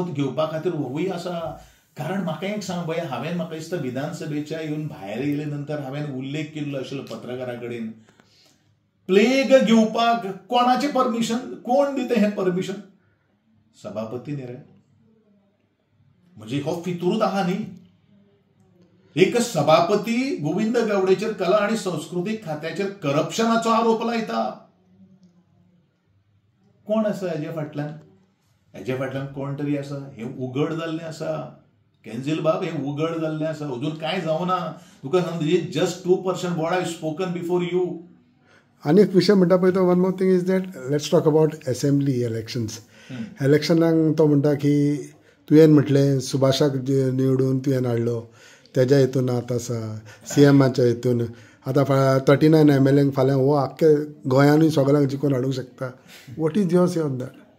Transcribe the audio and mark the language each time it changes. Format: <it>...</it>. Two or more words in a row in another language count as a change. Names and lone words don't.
<kok>घेवपा खातीर होवूय आसा कारण म्हाका एक सांग भया हांवें म्हाका दिसता विधानसभेच्या येवन भायर येयले नंतर हांवें उल्लेख केल्लो आशिल्लो पत्रकारा कडेन प्लेग घेवपाक कोणाचें परमिशन कोण दिता हें परमिशन सभापती न्ही रे म्हणजे हो फितूरूच आहा न्ही एक सभापती गोविंद गावडेचेर कला आणि संस्कृती खात्याचेर करप्शनाचो आरोप लायता कोण आसा हेजे फाटल्यान कोण तरी आसा हे उघड जाल्लें आसा केंजील बाब हे उघड जाल्लें आसा अजून कांय जावना तुका सांगता</kok> <en>just 2% what I spoken before you</en> <kok>आनी एक विशय म्हणटा पळय तो</kok> <en>one more thing is that let's talk about assembly elections</en> <kok>इलेक्शनाक तो म्हणटा की तुवें म्हटलें सुभाषाक निवडून तुवें हाडलो तेज्या हितून आतां आसा CMच्या हितून आतां 39 MLAंक फाल्यां हो आख्खे गोंयानूय सगळ्यांक जिखून हाडूंक शकता</kok> <en>what is your say on that</en>